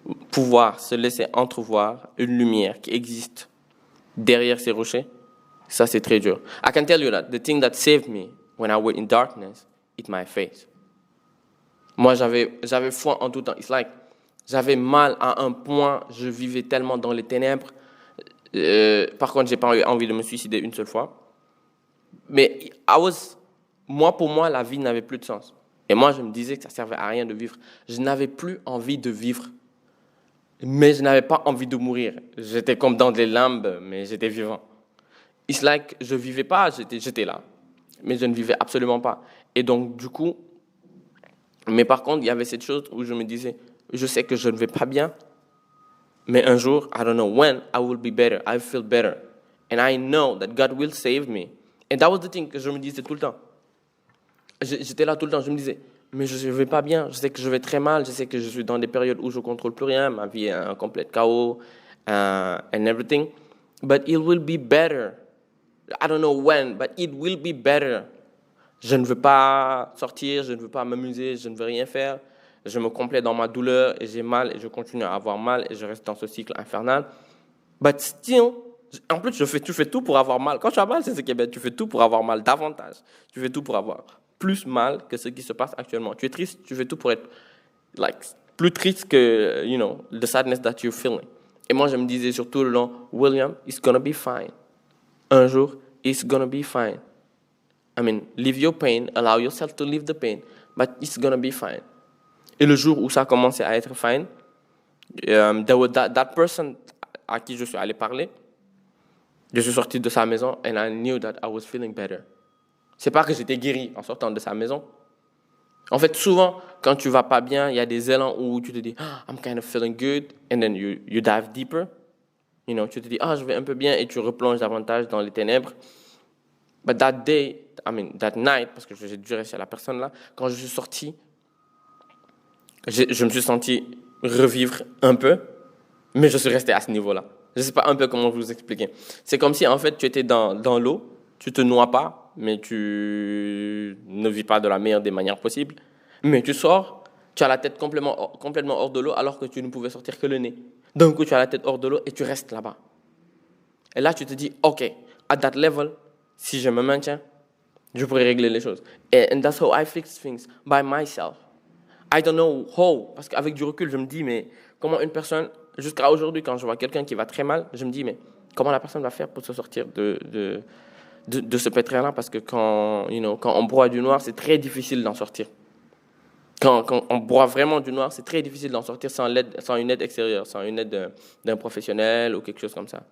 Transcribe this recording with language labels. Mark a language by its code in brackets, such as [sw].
[fr] Pouvoir se laisser entrevoir une lumière qui existe derrière ces rochers, ça, c'est très dur. [en] I can tell you that the thing that saved me when I was in darkness, it's my faith. [fr] Moi, j'avais foi en tout temps. [en] It's like, [fr] j'avais mal à un point, je vivais tellement dans les ténèbres. Par contre, j'ai pas eu envie de me suicider une seule fois. Mais pour moi, la vie n'avait plus de sens. Et moi, je me disais que ça servait à rien de vivre. Je n'avais plus envie de vivre. Mais je n'avais pas envie de mourir. J'étais comme dans des limbes, mais j'étais vivant. [en] It's like, [fr] je vivais pas, j'étais là. Mais je ne vivais absolument pas. Et donc, du coup, mais par contre, il y avait cette chose où je me disais, je sais que je ne vais pas bien, mais un jour, [en] I don't know when, I will be better, I feel better. And I know that God will save me. And that was the thing [fr] que je me disais tout le temps. J'étais là tout le temps, je me disais, mais je ne vais pas bien, je sais que je vais très mal, je sais que je suis dans des périodes où je ne contrôle plus rien, ma vie est un complet chaos, [en] and everything. But it will be better. I don't know when, but it will be better. [fr] Je ne veux pas sortir, je ne veux pas m'amuser, je ne veux rien faire. Je me complais dans ma douleur et j'ai mal et je continue à avoir mal et je reste dans ce cycle infernal. [en] But still, [fr] en plus, tu fais tout pour avoir mal. Quand tu as mal, c'est ce qui est bien. Tu fais tout pour avoir mal davantage. Tu fais tout pour avoir plus mal que ce qui se passe actuellement. Tu es triste, tu fais tout pour être plus triste que, [en] the sadness that you're feeling. [fr] Et moi, je me disais surtout le long, William, [en] it's gonna be fine. [fr] Un jour, [en] it's gonna be fine. I mean, live your pain, allow yourself to live the pain, but it's gonna be fine. [fr] Et le jour où ça a commencé à être fine, [en] there was that person [fr] à qui je suis allé parler. Je suis sorti de sa maison [en] and I knew that I was feeling better. [fr] C'est pas que j'étais guéri en sortant de sa maison. En fait, souvent, quand tu vas pas bien, il y a des élans où tu te dis, [en] I'm kind of feeling good, and then you dive deeper. [fr] Tu te dis, je vais un peu bien, et tu replonges davantage dans les ténèbres. [en] But that night, [fr] parce que j'ai dû rester à la personne là, quand je suis sorti, je me suis senti revivre un peu, mais je suis resté à ce niveau-là. Je ne sais pas un peu comment vous expliquer. C'est comme si, en fait, tu étais dans l'eau, tu te noies pas, mais tu ne vis pas de la meilleure des manières possibles. Mais tu sors, tu as la tête complètement hors de l'eau, alors que tu ne pouvais sortir que le nez. D'un coup, tu as la tête hors de l'eau et tu restes là-bas. Et là, tu te dis, OK, [en] at that level, [fr] si je me maintiens, je pourrais régler les choses. [en] And that's how I fix things, by myself. I don't know how, [fr] parce qu'avec du recul, je me dis, mais comment une personne, jusqu'à aujourd'hui, quand je vois quelqu'un qui va très mal, je me dis, mais comment la personne va faire pour se sortir de ce pétrin-là? Parce que quand on broie du noir, c'est très difficile d'en sortir. Quand on broie vraiment du noir, c'est très difficile d'en sortir sans une aide extérieure, sans une aide d'un professionnel ou quelque chose comme ça.